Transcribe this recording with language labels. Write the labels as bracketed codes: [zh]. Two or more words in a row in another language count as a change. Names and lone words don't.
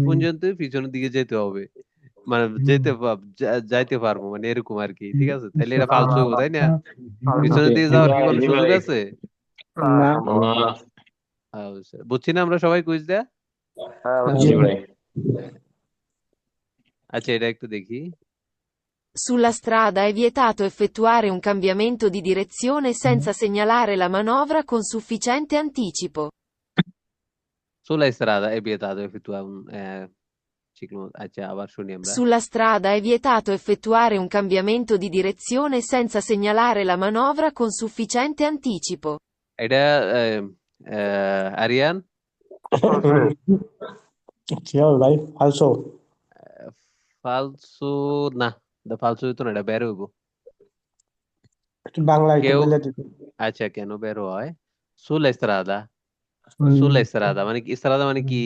[bn] পর্যন্ত পিছনের দিকে যেতে হবে, মানে যাইতে পারবো, মানে এরকম আর কি। ঠিক আছে, তাহলে এটা ফালতু হইবো, তাই না? পিছনের দিকে যাওয়ার কি কোনো সুযোগ আছে? না। না। বুঝছি না আমরা সবাই কুইজ দেয়া। জি ভাই। আচ্ছা, এটা একটু দেখি। [it] Sulla strada è vietato effettuare un cambiamento di direzione senza segnalare la manovra con sufficiente anticipo. Sulla strada è vietato effettuare un ciclo, [bn] আচ্ছা আবার শুনি আমরা। [it] Sulla strada è vietato effettuare un cambiamento di direzione senza segnalare la manovra con sufficiente anticipo. [bn] এটা আরিয়ান কি হবে ভাই ফালসো? ফালসু না, ফালসু হইতো না, এটা বের হইব। একটু বাংলা একটু কেউ বলে দিতে। আচ্ছা কেন বের হয়? [it] sulla strada, sulla strada [bn] মানে কি? ইস্তারাদা মানে কি?